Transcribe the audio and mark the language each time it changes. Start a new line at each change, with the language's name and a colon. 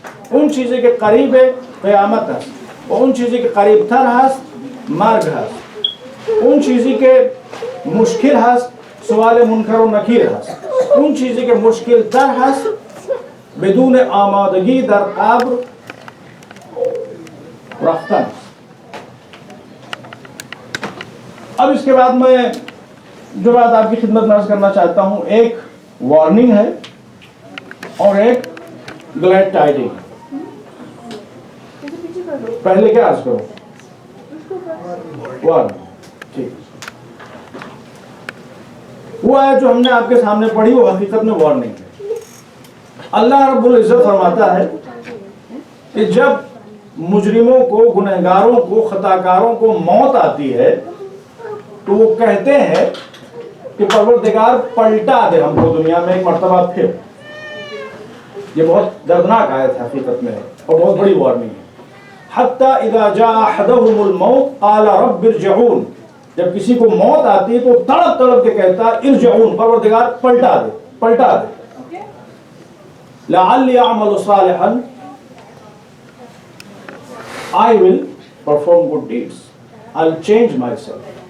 Persian: اون چیزی که قریب قیامت است و اون چیزی که قریب تر هست مرگ هست. اون چیزی که مشکل هست سوال منکر و نکیر هست. اون چیزی که مشکل تر هست بدون آمادگی در قبر رفتن.
Urdu: اب اس کے بعد میں جو بات آپ کی خدمت میں عرض کرنا چاہتا ہوں، ایک وارننگ ہے اور ایک
English: Glad tiding.
Urdu: پہلے کیا عرض کروں؟ وارننگ. ٹھیک. وہ ہے جو ہم نے آپ کے سامنے پڑھی وہ حقیقت میں وارننگ ہے. اللہ رب العزت فرماتا ہے کہ جب مجرموں کو، گنہگاروں کو، خطاکاروں کو موت آتی ہے تو وہ کہتے ہیں کہ پروردگار پلٹا دے ہم کو دنیا میں ایک مرتبہ پھر. یہ بہت دردناک آیت ہے حقیقت میں اور بہت بڑی وارننگ ہے.
Arabic: حتی اذا جاء احدهم الموت قال رب ارجعون.
Urdu: جب کسی کو موت آتی ہے تو تڑپ تڑپ کے کہتا ہے ارجعون، پروردگار پلٹا دے، پلٹا دے.
Arabic: لعلی اعمل صالحا
English: I will perform good deeds. I'll change myself.